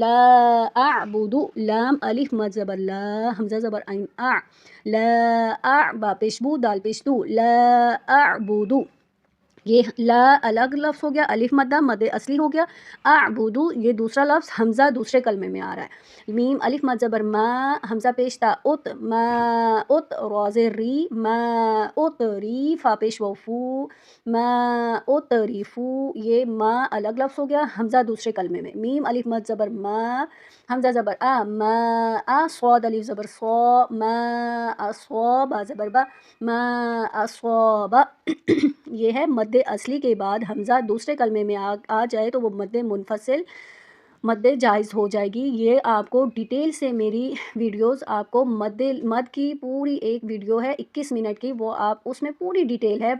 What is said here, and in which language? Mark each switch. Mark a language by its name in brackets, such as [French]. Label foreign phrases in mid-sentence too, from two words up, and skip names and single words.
[Arabic] لا اعبد، [Urdu] لام الف مد زبر لا، حمزہ زبر عین لا با پیش بو، دال پیش دو، [Arabic] لا اعبد. [Urdu] یہ لا الگ لفظ ہو گیا، الف مدہ مد اصلی ہو گیا. اعبدو یہ دوسرا لفظ حمزہ دوسرے کلمے میں آ رہا ہے. میم الف مد زبر ما، حمزہ پیش تا ما را زیر ری، ما ری، فا پیش وفو، ما ریفو. یہ ما الگ لفظ ہو گیا، حمزہ دوسرے کلمے میں. میم الف مد زبر ما، حمزہ زبر ما صاد الف زبر صا، ما با زبر با، [Arabic] ما اصاب. [Urdu] یہ ہے مد اصلی کے بعد حمزہ دوسرے کلمے میں آ جائے تو وہ مد منفصل مد جائز ہو جائے گی. یہ آپ کو ڈیٹیل سے میری ویڈیوز آپ کو مد کی پوری ایک ویڈیو ہے 21 منٹ کی، وہ آپ اس میں پوری ڈیٹیل ہے.